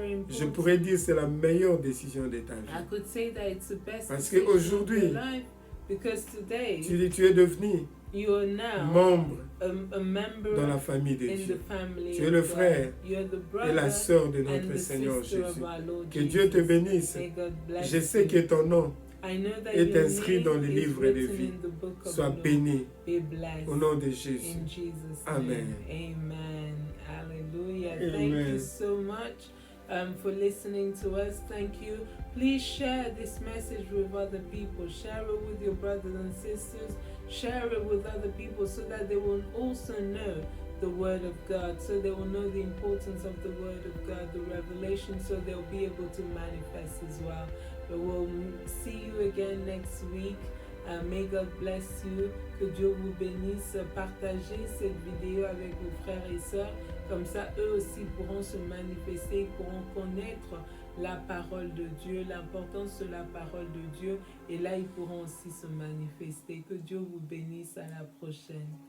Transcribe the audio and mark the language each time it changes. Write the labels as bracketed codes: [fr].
[fr] Je pourrais dire que c'est la meilleure décision de ta vie. Parce qu'aujourd'hui, tu es devenu membre dans la famille de Dieu. Tu es le frère et la sœur de notre Seigneur Jésus. Que Dieu te bénisse. Je sais que ton nom est inscrit dans le livre de vie. Sois béni au nom de Jésus. Amen. Amen. Hallelujah. [en] Thank you so much for listening to us. Thank you. Please share this message with other people. Share it with your brothers and sisters. Share it with other people so that they will also know the Word of God, so they will know the importance of the Word of God, the revelation, so they'll be able to manifest as well. But we'll see you again next week. May God bless you. [fr] Que Dieu vous bénisse. Partagez cette vidéo avec vos frères et sœurs. Comme ça, eux aussi pourront se manifester, pourront connaître la parole de Dieu, l'importance de la parole de Dieu. Et là, ils pourront aussi se manifester. Que Dieu vous bénisse. À la prochaine.